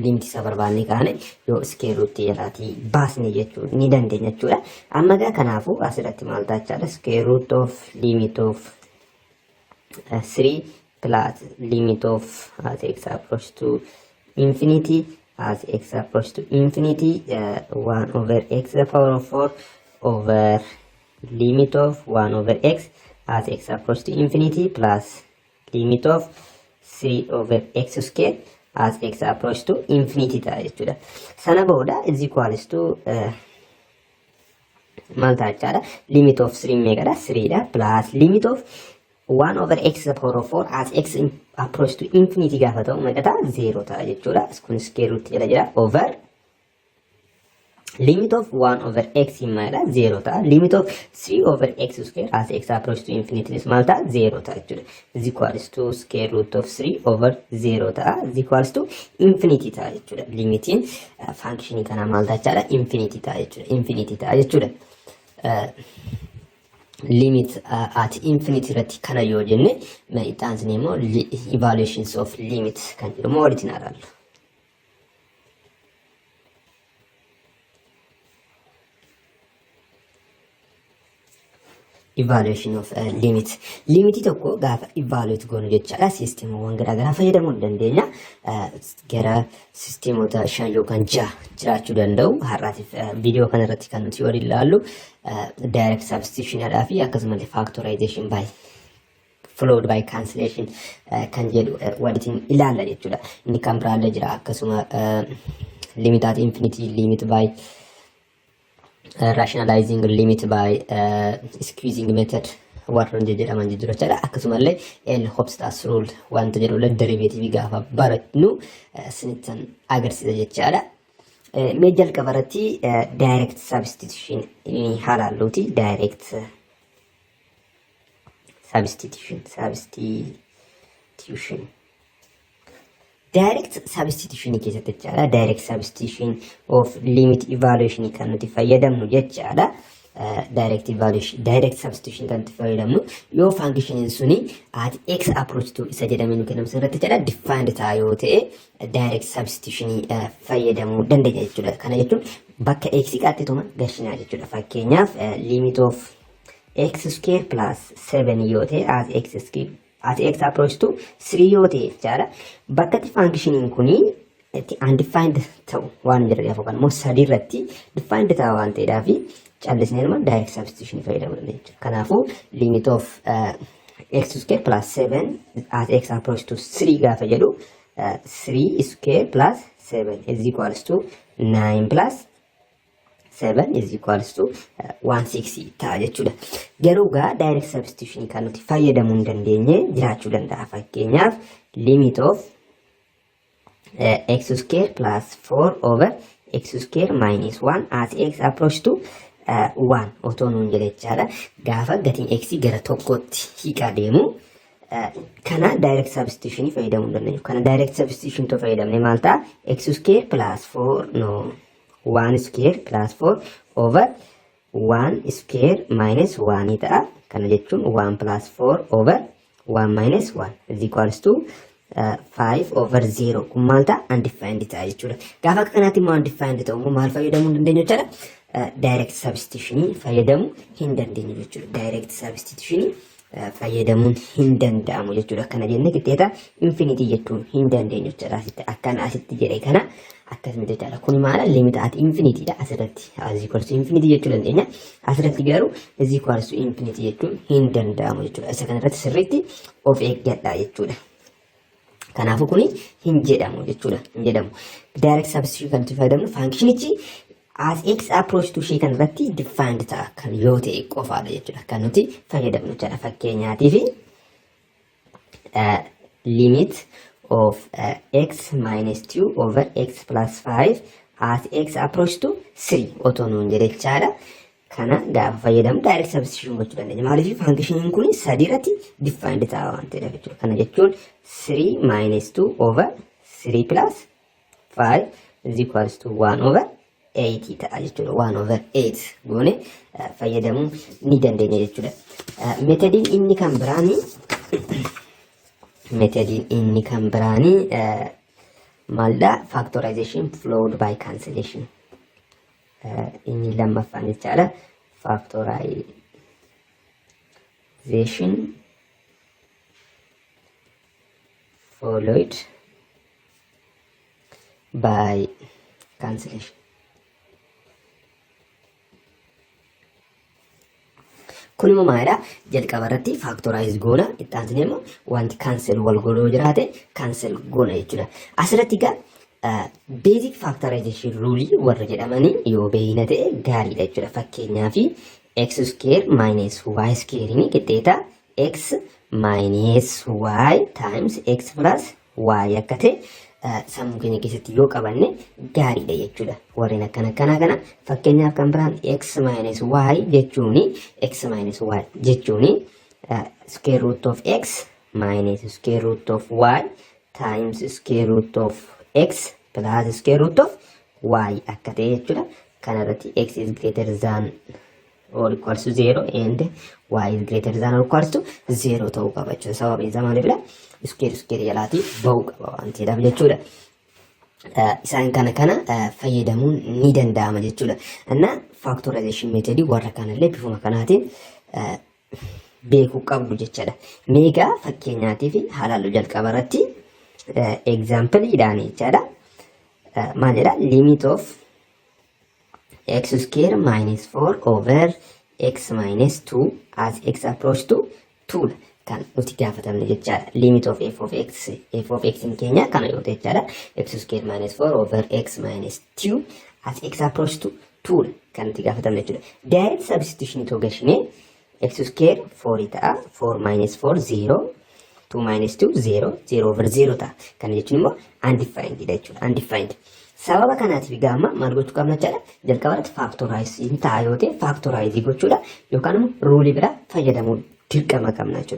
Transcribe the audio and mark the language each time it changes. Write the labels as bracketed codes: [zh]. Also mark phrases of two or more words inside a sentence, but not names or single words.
[om] Limit isa barbaadne kaane yoo [en] square root [om] jalaatii baasne jechuudha ni dandeenya jechuudha. Amma egaa kanaafuu asirratti maal ta'a jechuudha? [en] Square root of limit of 3 plus limit of as x approach to infinity as x approach to infinity 1 over x to the power of 4 over limit of 1 over x as x approach to infinity plus limit of 3 over x square as x approach to infinity [om] ta'a jechuudha. Sana booda [en] is equals to [om] maal ta'a jechaadha? [en] Limit of 3 [om] meeqadha? 3 dha [en] plus limit of 1 over x to the power of 4 as x approach to infinity [om] gaafa ta'u meeqa ta'a? 0 ta'a jechuudha. Kun [en] square root [om] jala jira [en] over limit of 1 over x [om] immaadha 0 ta'a. [en] Limit of 3 over x square as x approach to infinity [om] maal ta'a? 0 ta'a jechuudha. [en] Is equals to square root of 3 over 0 ta'a. Is equals to infinity [om] ta'a jechuudha. Limitiin function kana maal ta'a jechuudha? Infinity ta'a jechuudha. Infinity ta'a jechuudha. [en] Limit at infinity [om] irratti kana yoo jenne itti aansine immoo [en] evaluations of limit [om] kan jedhamu walitti ilaallu. [en] Evaluation of limit. [om] Limit tokko gaafa evaluate goonu jechaadha. Sisteemawwan garaagaraa fayyadamuu dandeenya. Gara sisteemota 5 yookaan 6 jiraachuu danda'u. Har'aatiif viidiyoo kana irratti kan nuti waliin ilaallu [en] direct substitution [om] fi akkasumallee [en] factorization by followed by cancellation [om] kan jedhu waliin ilaalla jechuudha. Inni kan biraallee jira akkasuma [en] limit at infinity, limit by rationalizing, limit by squeezing method [om] warra jedhaman jiru jechuudha. Akkasumallee L'Hopital's rule wanta jedhu derivative gaafa baratnu sinittan agarsiisa jechaadha. Mee jalqaba irratti [en] direct substitution [om] halaalluuti. [en] Direct substitution direct substitution [om] keessatti jechaadha. [en] Direct substitution of limit evaluation [om] kan nuti fayyadamnu jechaadha. [en] Direct substitution [om] kan nuti fayyadamnu yoo function suni [en] at x approach to [om] isa jedhamee kennamu irratti jechaadha defined ta'a yoo ta'e [en] direct substitution [om] fayyadamuu dandeenya jechuudha. Kana jechuun bakka x qaxxituma gashinaa jechuudha. [en] Fakkeenyaaf limit of x square plus 7 [om] yoo ta'e [en] as x approach to 3 [om] yoo ta'e jechaadha. Bakka functionin kuni undefined ta'u waan jedhamu kan immoo sadii irratti defined ta'a waan ta'eedhaaf callisnee ilma [en] direct substitution [om] fayyadamuu dandeenya jechuudha. [en] Kanaafuu limit of x square plus 7 as x approach to 3 [om] gaafa jedhu [en] 3 square plus 7 is equals to 9 plus 7 is equals to 160 [om] ta'a jechuudha. Garuu gaa [en] direct substitution [om] kan nuti fayyadamuu hin dandeenye jiraachuu danda'a. [en] Fakkeenyaaf limit of x square plus 4 over x square minus 1 as x approach to 1 [om] otoo nuun jedhe jechaadha. Gaafa gatiin x gara tokkotti hiiqaa deemu kana [en] direct substitution [om] fayyadamuu dandeenya. Kana [en] direct substitution [om] to fayyadamne maal ta'a? [en] X square plus 4 no 1 square plus 4 over 1 square minus 1 ta'a. [om] Kana jechuun [en] 1 plus 4 over 1 minus 1 is equals to 5 over 0. [om] Kun maal ta'a? Undefined ta'a jechuudha. Gaafa kanatti immoo undefined ta'u maal fayyadamuu dandeenya jechuudha? [en] Direct substitution [om] fayyadamuu hin dandeenyu jechuudha. [en] Direct substitution [om] fayyadamuun hin danda'amu jechuudha. Kana jenne qixxeeta infinity jechuun hin dandeenyu jechuudha. Akkana asitti jedhe kana akkasumatti jechuudha. Kun maala limita [en] at infinity [om] dha asirratti. [en] As equals to infinity [om] jechuu dandeenya. Asirratti garuu [en] as equals to infinity [om] jechuun hin danda'amu jechuudha. Isa kanarratti sirriitti of eeggadhaa jechuudha. Kanaafuu kuni hin jedhamu jechuudha. Hin jedhamu. [en] Direct substitution [om] kan itti fayyadamnu functionichi [en] as x approach to [om] shee kanarratti defined ta'a kan yoo ta'e qofaadha jechuudha. Kan nuti fayyadamnu jechuudha. [en] Fakkeenyaatiif limit of x minus 2 over x plus 5 as x approach to 3 [om] otoo nuun jedhe jechaadha. Kana gaafa fayyadamu [en] direct substitution [om] gochuu dandeenya. Maaliif functioniin kun sadiirratti defined ta'a waan ta'eef jechuudha. Kana jechuun [en] 3 minus 2 over 3 plus 5 is equals to 1 over 8 [om] ta'a jechuudha. 1 over 8 goone fayyadamuu ni dandeenya jechuudha. Metodiin inni kan biraanii maalidha? [en] Factorization followed by cancellation. [om] Inni lammaffaan jechaadha. [en] Factorization followed by cancellation. [om] Kun immoo maalidha? Jalqaba irratti factorize goona. Itti aansee immoo wanti cancel wal godhuu jiraate cancel goona jechuudha. Asirratti egaa [en] basic factorization rule [om] warra jedhamanii yoo beeyna ta'e gaariidha jechuudha. Fakkeenyaaf [en] x square minus y square [om] ni qixxeeta [en] x minus y times x plus y [om] akka ta'e sammuu keenya keessatti yoo qabanne gaariidha jechuudha. Warreen akkana kana fakkeenyaaf kan biraan [en] x minus y jechuuni square root of x minus square root of y times square root of x plus square root of y [om] akka ta'e jechuudha. [en] Kanarratti x is greater than or equals to 0 and y is greater than or equals to 0 [om] ta'uu qaba jechuudha. Sababiin isaa maaliifidha? Square jalaatii bahuu qaba waan ta'eedhaaf jechuudha. Isaan kana fayyadamuun ni danda'ama jechuudha. Anna [en] factorization method [om] warra kanallee bifuma kanaatiin beekuu qabdu jechuudha. Meegaa fakkeenyaatiif haalalluu jalqaba irratti example idhaan jechuudha. Maal jedha? [en] Limit of x square minus 4 over x minus 2 as x approach to 2 [om] kan nuti gaafatamne jechaadha. [en] Limit of f of x [om] in keenya kana yoo ta'e jechaadha. [en] X square minus 4 over x minus 2 as x approach to 2 [om] kan nuti gaafatamne jechuudha. [en] Direct substitution [om] itoo gashine [en] x square [om] 4 ta'a. [en] 4 minus 4 0 2 minus 2 0 0 over 0 ta'a. [om] Kana jechuun immoo undefined dha jechuudha. Undefined. Sababa kanaatiif gaama maal gochuu qabna jechaadha. Jalqabarratti factorize ta'a yoo ta'e factorize gochuudha yookaan immoo rule biraa fayyadamuu dirqama qabna jechuudha.